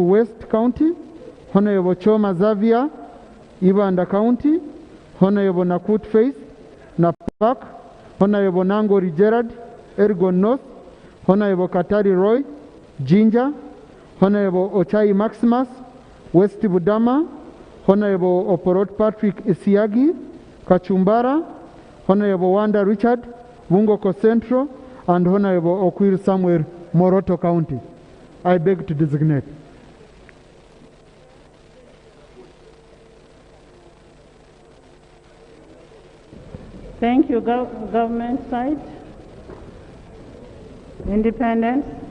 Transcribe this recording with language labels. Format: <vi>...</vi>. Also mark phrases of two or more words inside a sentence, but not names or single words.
<en>West County, Honourable Choma Zavia, Ibanda County, Honourable Nakut Faith, Napak, Honourable Nangori Gerard, Ergon North, Honourable Katari Roy, Jinja, Honourable Ochai Maximus, West Budama, Honourable Oporot Patrick Isiagi, Kachumbara, Honourable Wanda Richard, Bungoko Central, and Honourable Okwir Samuel, Moroto County. I beg to designate. Thank you, government side. Independent.</en>